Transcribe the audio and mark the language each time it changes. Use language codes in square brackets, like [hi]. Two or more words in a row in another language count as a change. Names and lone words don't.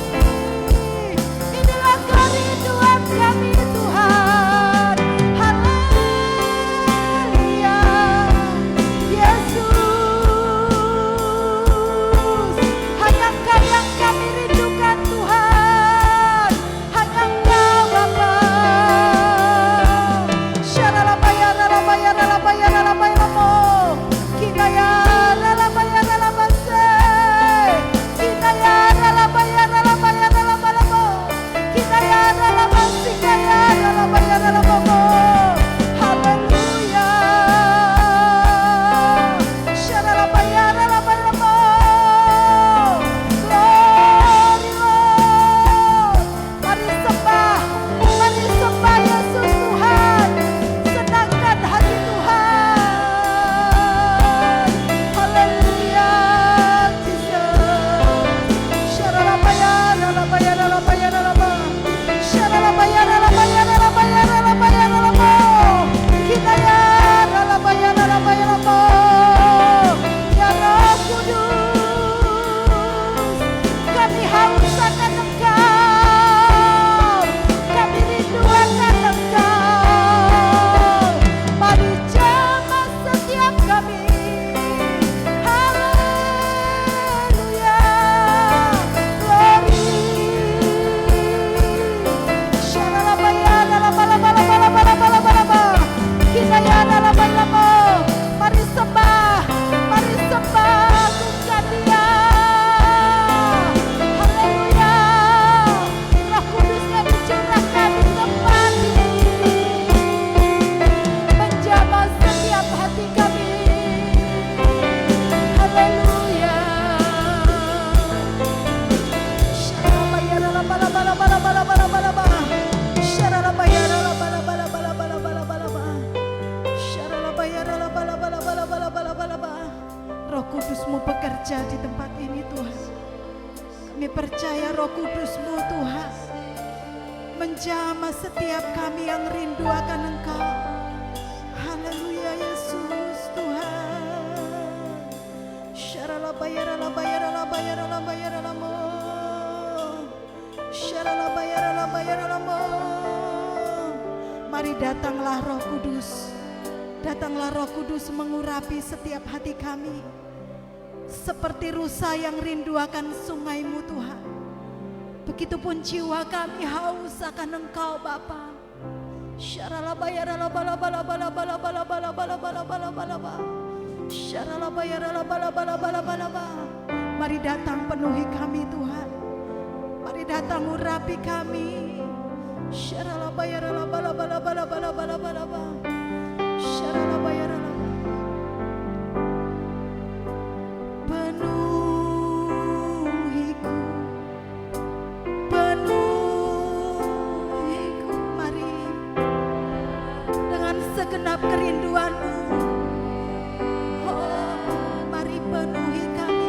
[id] Inilah kerinduan kami Tuhan. Haleluya. Yesus, hanya Engkau yang kami rindukan Tuhan, hanya Engkau Bapa. Syaralabaya, ralabaya, ralabaya, ralabaya, mo. Kinaya, ralabaya, ralabase. Kinaya, ralabaya, ralabaya, ralabaya, mo. Kinaya, ralabasi, kaya, ralabaya, ralabamo. Haleluya. Syaralabaya, ralabaya, mo. [en] Glory Lord. [id] Mari sembah Yesus Tuhan. Senangkan hati Tuhan. Haleluya, Jesus. Syaralabaya, ralabaya, ralabaya, ralaba. Syaralabaya, ralabaya, ralabaya, ralabaya, ralaba. Kinaya, ralabaya, ralabaya, ralaba. Ya Roh Kudus, kami haus akan Engkau, kami rindu akan Engkau. Mari jamah setiap kami. Haleluya. Glory. Syaralabaya, ralabalabalabalabalabalaba. Kinaya, ralabalaba. Mari sembah, mari sembah, agungkan Dia. Haleluya. Roh Kudus-Nya dicurahkan di tempat ini, menjamah setiap hati kami. Haleluya. Syaralabaya, ralabalabalabalabalabalaba. Syaralabaya, ralabalabalabalabalabalaba. Syaralabaya, ralabalabalabalabalabalaba. Roh Kudus-Mu bekerja di tempat ini Tuhan. Kami percaya Roh Kudus-Mu Tuhan menjamah setiap kami yang rindu akan Engkau. Haleluya Yesus Tuhan. Syaralabaya, ralabaya, ralabaya, ralabaya, ralamo. Syaralabaya, ralabaya, ralamo. Mari datanglah Roh Kudus. Datanglah Roh Kudus mengurapi setiap hati kami. Seperti rusa yang rindu akan sungai-Mu Tuhan. Begitupun jiwa kami haus akan Engkau Bapa. Syaralabaya, ralabalabalabalabalabalabalabalabalabalaba. Syaralabaya, ralabalabalabalabalabalaba. Mari datang penuhi kami Tuhan. Mari datang urapi kami. Syaralabaya, ralabalabalabalabalabalaba. Syaralabaya, ralabalabalabalaba. Penuhiku, mari dengan segenap kerinduan-Mu. Oh, mari penuhi